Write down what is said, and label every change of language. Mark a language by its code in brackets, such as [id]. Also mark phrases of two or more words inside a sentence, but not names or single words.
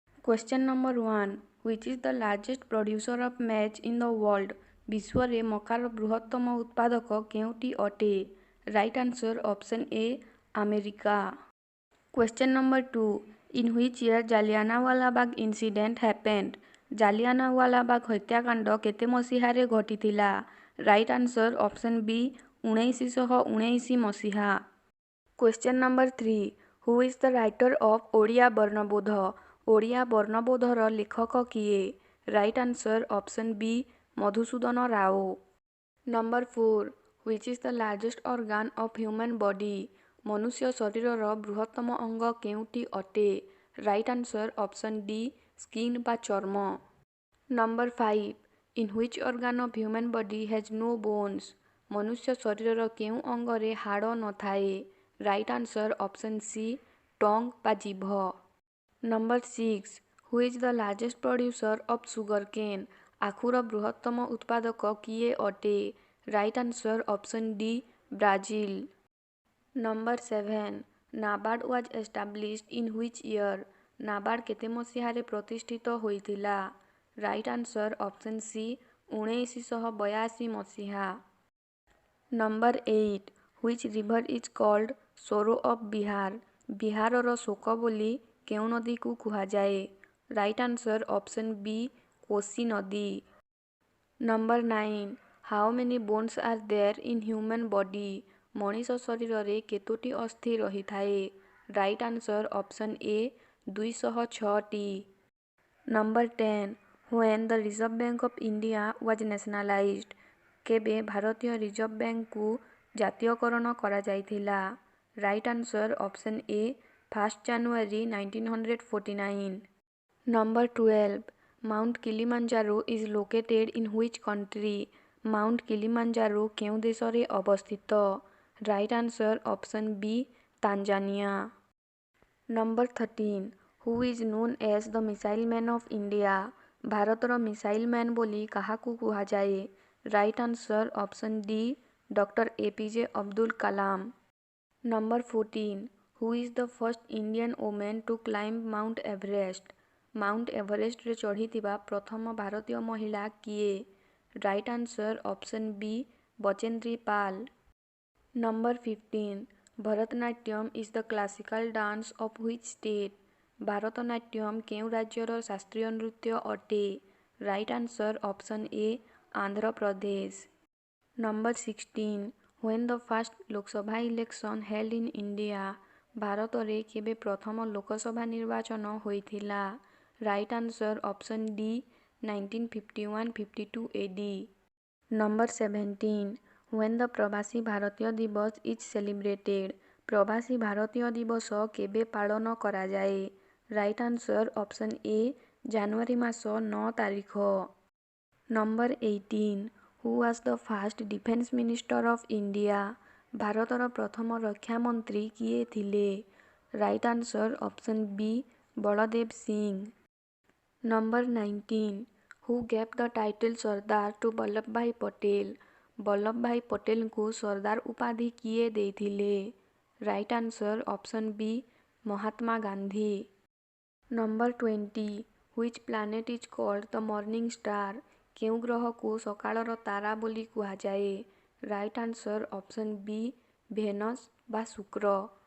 [en] Question number 1. Which is the largest producer of maize in the world? [or] ବିଶ୍ୱରେ ମକାର ବୃହତ୍ତମ ଉତ୍ପାଦକ କେଉଟି ଅଟେ? [en] Right answer option A America. Question number 2. In which year Jallianwala Bagh incident happened? Jallianwala Bagh [or] ହତ୍ୟାକାଣ୍ଡ କେତେ ମସିହାରେ ଘଟିଥିଲା? [en] Right answer option B 1919 मसीहा. Question number 3. Who is the writer of Odia ବର୍ଣ୍ଣବୋଧ? [or] ଓଡ଼ିଆ ବର୍ଣ୍ଣବୋଧର ଲେଖକ କିଏ? [en] Right answer option B ମଧୁସୂଦନ ରାଓ. Number 4. Which is the largest organ of human body? [or] ମନୁଷ୍ୟ ଶରୀରର ବୃହତ୍ତମ ଅଙ୍ଗ କେଉଁଟି ଅଟେ? [en] Right answer option D skin [or] ବା ଚର୍ମ. [en] Number 5. In which organ of human body has no bones? [or] ମନୁଷ୍ୟ ଶରୀରର କେଉଁ ଅଙ୍ଗରେ ହାଡ଼ ନଥାଏ? [en] Right answer option C tongue [or] ବା ଜିଭ. [en] Number 6. Who is the largest producer of sugarcane? [or] ଆଖୁର ବୃହତ୍ତମ ଉତ୍ପାଦକ କିଏ ଅଟେ? [en] Right answer option D Brazil. Number 7. NABARD was established in which year? [or] NABARD କେତେ ମସିହାରେ ପ୍ରତିଷ୍ଠିତ ହୋଇଥିଲା? [en] Right answer option C 1982 ମସିହା. Number 8. Which river is called Sorrow of Bihar? [or] ବିହାରର ଶୋକ ବୋଲି କେଉଁ ନଦୀକୁ କୁହାଯାଏ? [en] Right answer option B [or] କୋଶି ନଦୀ. [en] Number 9. How many bones are there in human body? [or] ମଣିଷ ଶରୀରରେ କେତୋଟି ଅସ୍ଥି ରହିଥାଏ? [en] Right answer option A 206ଟି. Number 10. When the Reserve Bank of India was nationalized? [or] କେବେ ଭାରତୀୟ ରିଜର୍ଭ ବ୍ୟାଙ୍କକୁ ଜାତୀୟକରଣ କରାଯାଇଥିଲା? [en] Right answer option A 1st January 1949. Number 12. Mount Kilimanjaro is located in which country? [or] Mount Kilimanjaro କେଉଁ ଦେଶରେ ଅବସ୍ଥିତ? [en] Right answer option B ତାଞ୍ଜାନିଆ. Number 13. Who is known as the missile man of India? [or] ଭାରତର [en] missile man [or] ବୋଲି କାହାକୁ କୁହାଯାଏ? [en] Right answer option D Dr. APJ Abdul Kalam. Number 14. Who is the first Indian woman to climb Mount Everest? [or] Mount Everestରେ ଚଢ଼ିଥିବା ପ୍ରଥମ ଭାରତୀୟ ମହିଳା କିଏ? [en] Right answer option B ବଚେନ୍ଦ୍ରୀ ପାଲ୍. Number 15. Bharatanatyam is the classical dance of which state? [or] ଭାରତନାଟ୍ୟମ୍ କେଉଁ ରାଜ୍ୟର ଶାସ୍ତ୍ରୀୟ ନୃତ୍ୟ ଅଟେ? [en] Right answer option A ଆନ୍ଧ୍ରପ୍ରଦେଶ. Number 16. When the first ଲୋକସଭା election held in India? [or] ଭାରତରେ କେବେ ପ୍ରଥମ ଲୋକସଭା ନିର୍ବାଚନ ହୋଇଥିଲା? [en] Right answer option D 1951-52 AD. Number 17. When the ପ୍ରବାସୀ ଭାରତୀୟ ଦିବସ is celebrated? [or] ପ୍ରବାସୀ ଭାରତୀୟ ଦିବସ କେବେ ପାଳନ କରାଯାଏ? [en] Right answer option A [or] ଜାନୁଆରୀ ମାସ 9 ତାରିଖ. [en] Number 18. Who was the first defense minister of India? [or] ଭାରତର ପ୍ରଥମ ରକ୍ଷା ମନ୍ତ୍ରୀ କିଏ ଥିଲେ? [en] Right answer option B ବଳଦେବ ସିଂ. Number 19. Who gave the title ସର୍ଦ୍ଦାର to ବଲ୍ଲଭଭାଇ ପଟେଲ? [or] ବଲ୍ଲଭଭାଇ ପଟେଲଙ୍କୁ ସର୍ଦ୍ଦାର ଉପାଧି କିଏ ଦେଇଥିଲେ? [en] Right answer option B ମହାତ୍ମା ଗାନ୍ଧୀ. Number 20. Which planet is called the morning star? [or] କେଉଁ ଗ୍ରହକୁ ସକାଳର ତାରା ବୋଲି କୁହାଯାଏ? [en] Right answer option B [or] ଭେନସ୍ ବା ଶୁକ୍ର.